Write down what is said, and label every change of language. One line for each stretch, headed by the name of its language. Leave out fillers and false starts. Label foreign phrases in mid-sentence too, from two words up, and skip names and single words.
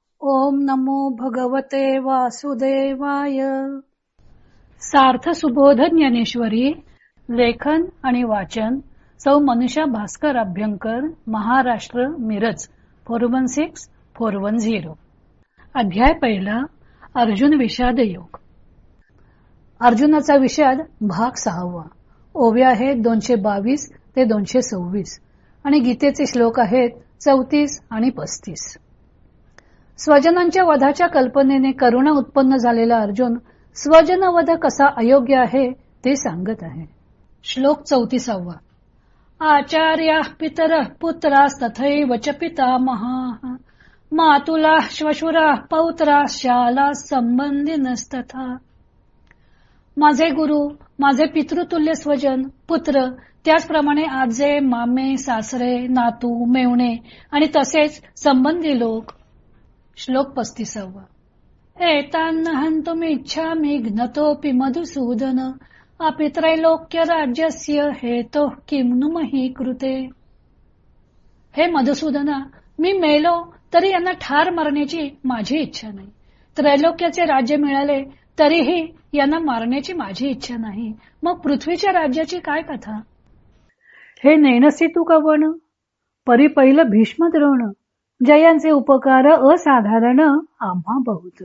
Sanskrit: ओम नमो भगवते वासुदेवाय.
Marathi: सार्थ सुबोध ज्ञानेश्वरी. लेखन आणि वाचन सौ मनीषा भास्कर अभ्यंकर, महाराष्ट्र, मिरज 416410. अध्याय पहिला. अर्जुन विषाद योग. अर्जुनाचा विषाद भाग 6. ओव्या आहेत 222 ते 226 आणि गीतेचे श्लोक आहेत 34 आणि 35. स्वजनांच्या वधाच्या कल्पनेने करुणा उत्पन्न झालेला अर्जुन स्वजन वध कसा अयोग्य आहे ते सांगत आहे. श्लोक 34.
Sanskrit: आचार्या पितर पुत्रास्तथैव च पितामहाः मातुला श्वशुरा पौत्रा शाला संबंधिनस्तथा.
Marathi: माझे गुरु, माझे पितृतुल्य स्वजन, पुत्र, त्याचप्रमाणे आजे, मामे, सासरे, नातू, मेवणे आणि तसेच संबंधी लोक. श्लोक 35.
Sanskrit: एतान्न हन्तुमिच्छामि घ्नतोऽपि मधुसूदन अपि त्रैलोक्य राज्यस्य हेतोः किं नु मही कृते.
Marathi: हे मधुसूदना, मी मेलो तरी यांना ठार मारण्याची माझी इच्छा नाही. त्रैलोक्याचे राज्य मिळाले तरीही यांना मारण्याची माझी इच्छा नाही. मग पृथ्वीच्या राज्याची काय कथा. हे नेनसी तू कवन, परी पहिलं भीष्म द्रोण, जयांचे उपकार असाधारण आम्हा बहुत.